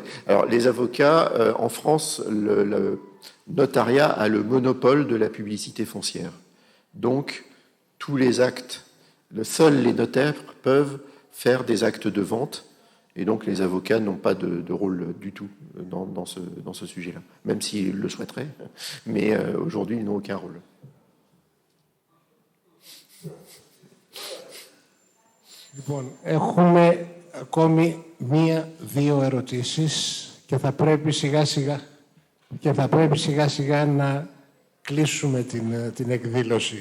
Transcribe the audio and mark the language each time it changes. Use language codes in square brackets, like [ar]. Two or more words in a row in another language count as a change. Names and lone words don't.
[fr] Alors, les avocats, en France, le notariat a le monopole de la publicité foncière. Donc, tous les actes, seuls les notaires peuvent faire des actes de vente, et donc les avocats n'ont pas de rôle du tout dans ce sujet-là, même s'ils le souhaiteraient, mais aujourd'hui, ils n'ont aucun rôle. [el] Λοιπόν, έχουμε ακόμη μία-δύο ερωτήσεις και θα πρέπει σιγά-σιγά να κλείσουμε την εκδήλωση.